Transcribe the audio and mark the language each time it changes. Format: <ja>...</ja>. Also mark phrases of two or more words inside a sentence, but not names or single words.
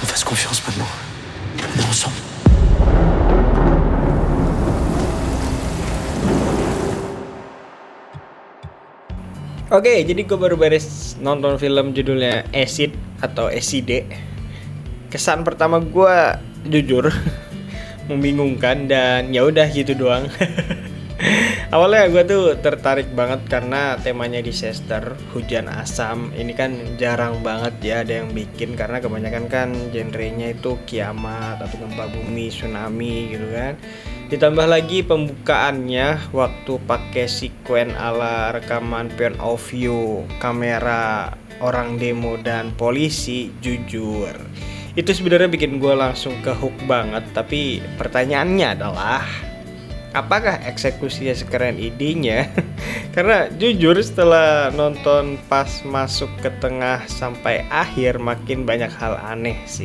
<fr>fasse confiance maintenant. On est ensemble.</fr> <id>Oke, jadi gue baru beres nonton film judulnya Acid atau ACD. Kesan pertama gue jujur membingungkan dan ya udah gitu doang. Awalnya gue tuh tertarik banget karena temanya disaster, hujan asam. Ini kan jarang banget ya ada yang bikin karena kebanyakan kan genrenya itu kiamat atau gempa bumi, tsunami gitu kan. Ditambah lagi pembukaannya waktu pakai sekuen ala rekaman</id> <en>point of view</en> <id>kamera orang demo dan polisi, jujur itu sebenarnya bikin gue langsung ke hook banget. Tapi pertanyaannya adalah apakah eksekusinya sekeren idenya? Karena jujur setelah nonton pas masuk ke tengah sampai akhir makin banyak hal aneh sih.</id>